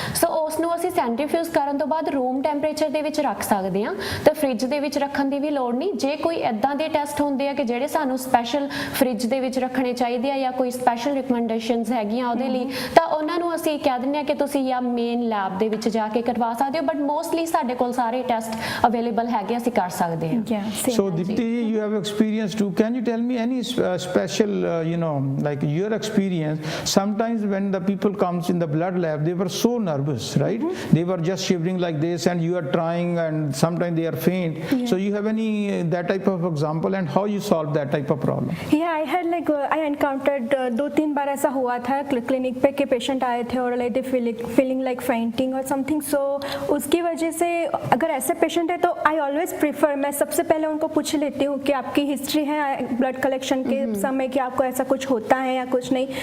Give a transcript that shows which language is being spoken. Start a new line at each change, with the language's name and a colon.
Punjabi: ਸੋ ਉਸ ਨੂੰ ਅਸੀਂ ਸੈਂਟਰੀਫਿਊਜ਼ ਕਰਨ ਤੋਂ ਬਾਅਦ ਰੂਮ ਟੈਂਪਰੇਚਰ ਦੇ ਵਿੱਚ ਰੱਖ ਸਕਦੇ ਹਾਂ, ਤੇ ਫ੍ਰਿਜ ਦੇ ਵਿੱਚ ਰੱਖਣ ਦੀ ਵੀ ਲੋੜ ਨਹੀਂ। ਜੇ ਕੋਈ ਇਦਾਂ ਦੇ ਟੈਸਟ ਹੁੰਦੇ ਆ ਕਿ ਜਿਹੜੇ ਸਾਨੂੰ ਸਪੈਸ਼ਲ ਫ੍ਰਿਜ ਦੇ ਵਿੱਚ ਰੱਖਣੇ ਚਾਹੀਦੇ ਆ ਜਾਂ ਕੋਈ ਸਪੈਸ਼ਲ ਰਿਕਮੈਂਡੇਸ਼ਨਸ ਹੈਗੀਆਂ ਉਹਦੇ ਲਈ, ਤਾਂ ਉਹਨਾਂ ਨੂੰ ਅਸੀਂ ਕਹਿ ਦਿੰਦੇ ਆ ਕਿ ਤੁਸੀਂ ਜਾਂ ਮੇਨ ਲੈਬ ਦੇ ਵਿੱਚ ਜਾ ਕੇ ਕਰਵਾ ਸਕਦੇ ਹੋ। ਬਟ ਮੋਸਟਲੀ ਸਾਡੇ ਕੋਲ ਸਾਰੇ ਟੈਸਟ ਅਵੇਲੇਬਲ ਹੈਗੇ, ਅਸੀਂ ਕਰ ਸਕਦੇ ਹਾਂ।
English: So Deepti, you have experience too. Can you tell me any special, like your experience? Sometimes when the people comes in the blood lab, they were so nervous, right? They were just shivering like this, and you are trying, and sometimes they are faint. So you have any that type of example, and how you solve that type of problem? Yeah, I had I encountered
Hindi: 2-3 बार ऐसा हुआ था clinic पे कि patient आए थे और
English: like feeling like fainting
Hindi: और something. सो उसकी वजह से अगर ऐसे पेशेंट है तो
English: I always prefer,
Hindi: मैं सबसे पहले उनको पूछ लेती हूँ कि आपकी हिस्ट्री है ब्लड कलेक्शन के समय कि आपको ऐसा कुछ होता है या कुछ नहीं।